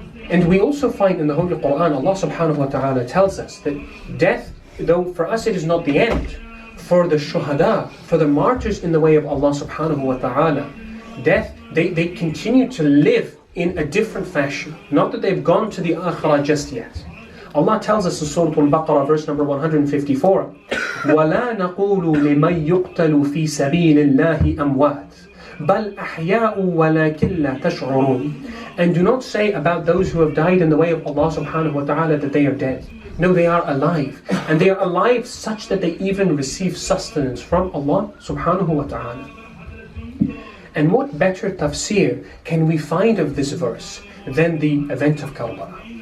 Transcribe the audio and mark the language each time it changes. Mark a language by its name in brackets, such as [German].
[English] And we also find in the Holy Quran, Allah subhanahu wa ta'ala tells us that death, though for us it is not the end, for the shuhada, for the martyrs in the way of Allah subhanahu wa ta'ala, death, they continue to live in a different fashion. Not that they've gone to the akhirah just yet. Allah tells us in Surah Al-Baqarah, verse number 154, [Arabic] وَلَا نَقُولُ لِمَنْ يُقْتَلُ فِي سَبِيلِ اللَّهِ أَمْوَاتٍ بَلْ أَحْيَاءٌ وَلَكِنْ لَا تَشْعُرُونَ. [English] And do not say about those who have died in the way of Allah subhanahu wa ta'ala that they are dead. No, they are alive. And they are alive such that they even receive sustenance from Allah subhanahu wa ta'ala. And what better tafsir can we find of this verse than the event of Karbala?